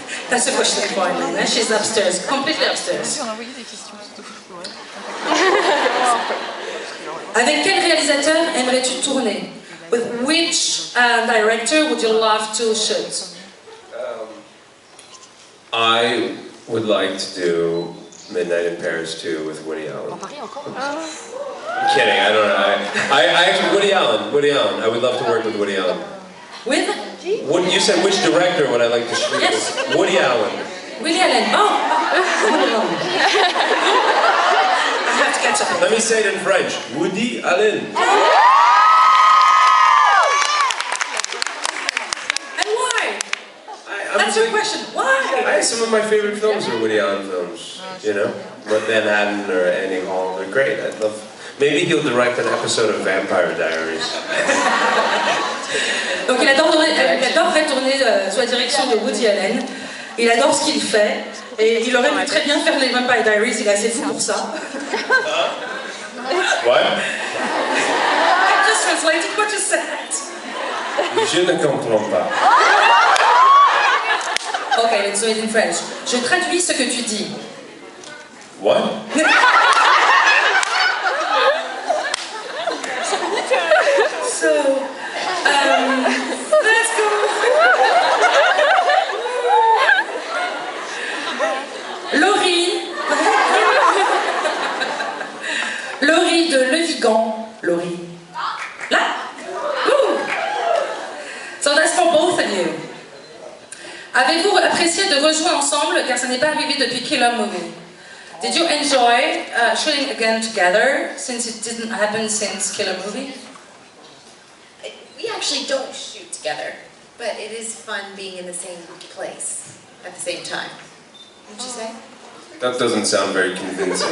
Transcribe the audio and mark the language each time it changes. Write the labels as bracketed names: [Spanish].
[English] That's a question for Elena. She's upstairs, completely upstairs. [French] Avec quel réalisateur aimerais-tu tourner? [English] With which director would you love to shoot? I would like to do Midnight in Paris 2 with Woody Allen. I'm kidding, I don't know. I actually, Woody Allen. I would love to work with Woody Allen. With? You said which director would I like to shoot Yes. with? Woody Allen. Woody Allen. Oh! I have to catch up. Let me say it in French. Woody Allen. And why? That's your question. Why? Some of my favorite films are Woody Allen films. You know, Van Hatten or Annie Hall. They're great. I'd love. Maybe he'll direct an episode of Vampire Diaries. [French] Donc il adorerait tourner sous la direction de Woody Allen. Il adore ce qu'il fait et il aurait pu très bien faire les Vampire Diaries. Il est assez fou pour ça. [English] What? I just translated what you said. [French] Je ne comprends pas. [English] Okay, let's do it in French. [French] Je traduis ce que tu dis. [English] What? So, let's go. [French] Laurie de Le Vigan. Laurie. Là. Ouh. [English] So that's for both of you. [French] Avez-vous apprécié de rejouer ensemble, car ça n'est pas arrivé depuis Killer Movie? [English] Did you enjoy shooting again together, since it didn't happen since Killer Movie? We actually don't shoot together, but it is fun being in the same place at the same time. What'd you say? That doesn't sound very convincing.